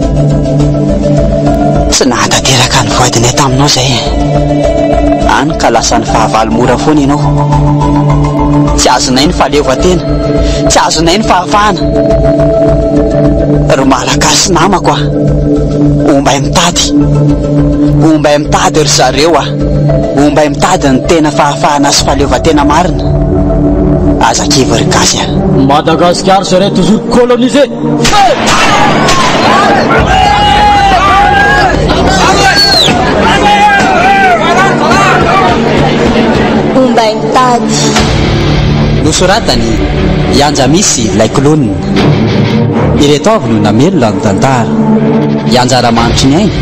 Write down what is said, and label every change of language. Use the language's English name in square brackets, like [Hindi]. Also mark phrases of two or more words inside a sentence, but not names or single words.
[Malagasy] tsy nahatanteraka ny voadinay taminao zay any ka lasa ny fahavalo mora foana ianao tsy azonay ny fahaleovatena tsy azonay ny fahafahana ry malagasy namako ombay mitady ry zareo ombay mitady ny tena fahafahana sy fahaleovatena marina azakivy ry gasy [French] Madagascar serait toujours colonisé. [Malagasy] Ombay mitady nosoratany ianja misy ilay kolonina ireto avy no namelona ny tantara ianjara manitry ny aina